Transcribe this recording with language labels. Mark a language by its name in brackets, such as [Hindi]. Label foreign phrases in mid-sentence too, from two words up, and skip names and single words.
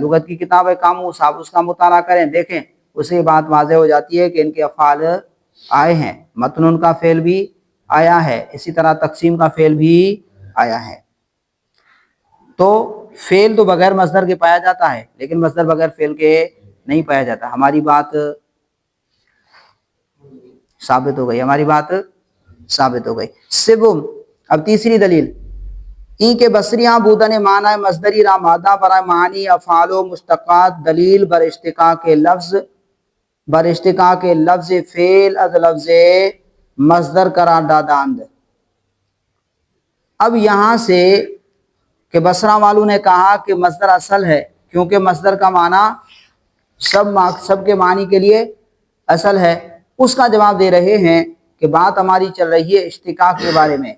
[Urdu] لغت کی کتاب ہے قاموس، آپ اس کا مطالعہ کریں، دیکھیں، اس سے بات واضح ہو جاتی ہے کہ ان کے افعال آئے ہیں، متنون کا فعل بھی آیا ہے، اسی طرح تقسیم کا فعل بھی آیا ہے۔ تو فعل تو بغیر مصدر کے پایا جاتا ہے، لیکن مصدر بغیر فعل کے نہیں پایا جاتا۔ ہماری بات ثابت ہو گئی، ہماری بات ثابت ہو گئی۔ [Persian] سوم، [Urdu] اب تیسری دلیل، [Persian] این کے بصریاں بودن معنی مصدری را مادہ برائے معنی افعال و مشتقات دلیل بر اشتقاق لفظ فعل از لفظ مصدر قرار داداند۔ [Urdu] اب یہاں سے کہ بصرہ والوں نے کہا کہ مصدر اصل ہے، کیونکہ مصدر کا معنی سب کے معنی کے لیے اصل ہے، اس کا جواب دے رہے ہیں کہ بات ہماری چل رہی ہے اشتقاق کے بارے میں۔